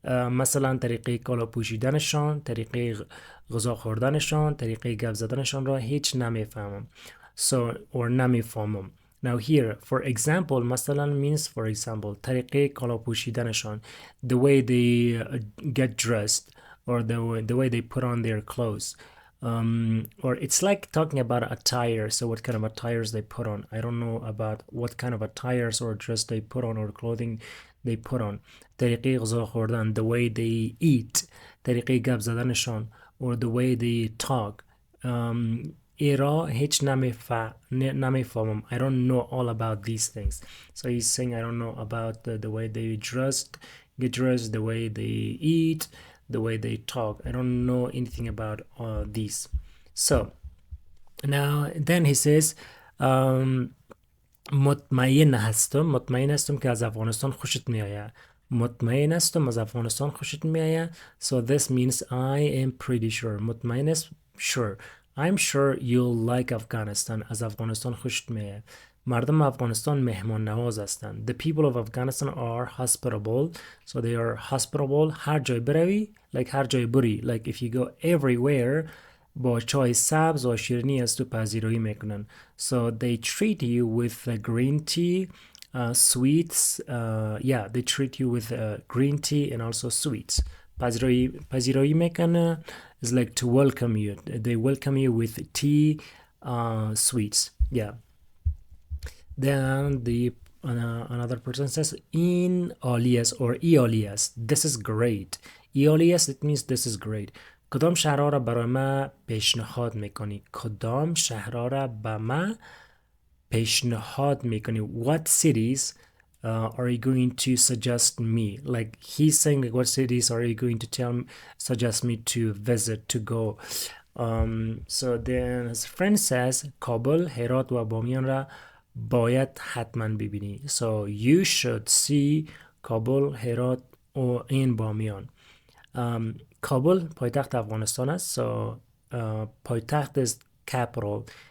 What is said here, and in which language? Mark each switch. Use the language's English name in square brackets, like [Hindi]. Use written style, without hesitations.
[Persian] مثلا طریقه کالا پوشیدنشان، طریقه غذا خوردنشان، طریقه گپ زدنشان را هیچ نمیفهمم. [English] So or نمیفهمم. Now here for example مثلا means for example [Persian] طریقه کالا پوشیدنشان, [English] the way they get dressed or the way they put on their clothes. Or it's like talking about attire, so what kind of attires they put on. I don't know about what kind of attires or dress they put on or clothing they put on. [Persian] طریقه غذا خوردن, [English] the way they eat. [Persian] طریقه گپ زدنشان, [English] or the way they talk. [Persian] ایرا هیچ نمیفهمم. [English] I don't know all about these things. So he's saying I don't know about the way they get dressed, the way they eat, the way they talk. I don't know anything about these. So Now then he says um, [Persian] مطمئن هستم که از افغانستان خوشت میآید. مطمئن هستم از افغانستان خوشت میآید. [English] So this means I am pretty sure. [Persian] مطمئن است sure. [English] I'm sure you'll like Afghanistan. [Persian] از افغانستان خوشت میآید. مردم افغانستان مهمان نواز هستند. [English] The people of Afghanistan are hospitable. So they are hospitable. [Persian] هر جای بروی like هر جای بری. [English] Like if you go everywhere [Persian] با چای سبز و شیرینی از تو پذیرایی میکنن. [English] So they treat you with green tea, sweets. Yeah, they treat you with green tea and also sweets. [Persian] پذیرایی میکنن [English] is like to welcome you. They welcome you with tea, sweets. Yeah. Then the another person says in alias or alias. This is great. alias it means this is great. [Persian] کدام شهرها را برای ما پیشنهاد میکنی؟ کدام شهرها را به ما پیشنهاد میکنی؟ [English] What cities are you going to suggest me? Like he's saying like, what cities are you going to suggest me to visit, to go? So then his friend says [Persian] کابل، هرات و بامیان را باید حتما ببینی. [English] So you should see Kabul, Herat و این بامیان. [Persian] کابل پایتخت افغانستان است. [English] So پایتخت is capital.